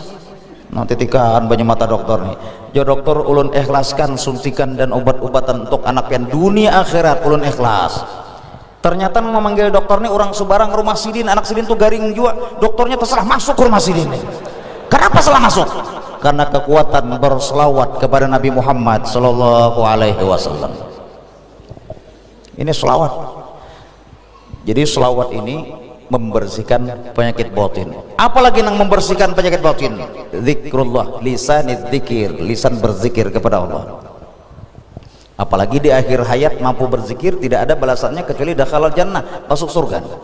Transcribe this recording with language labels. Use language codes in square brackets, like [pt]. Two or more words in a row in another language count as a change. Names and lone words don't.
[bjn] Nanti tikaan banyak mata dokter nih. Ya dokter, ulun ikhlaskan suntikan dan obat-obatan untuk anak pian dunia akhirat, ulun ikhlas. Ternyata memanggil dokter nih orang Subarang rumah Sidin, anak Sidin tuh garing juga. Dokternya terserah masuk ke rumah Sidin nih. Kenapa salah masuk? Karena kekuatan berselawat kepada Nabi Muhammad [ar] صلى الله عليه وسلم. [bjn] Ini selawat. Jadi selawat ini membersihkan penyakit batin. Apalagi yang membersihkan penyakit batin? Zikrullah, [ar] لسان الذكر, [bjn] lisan berzikir kepada Allah. Apalagi di akhir hayat mampu berzikir, tidak ada balasannya kecuali [ar] دخل الجنة, [bjn] masuk surga.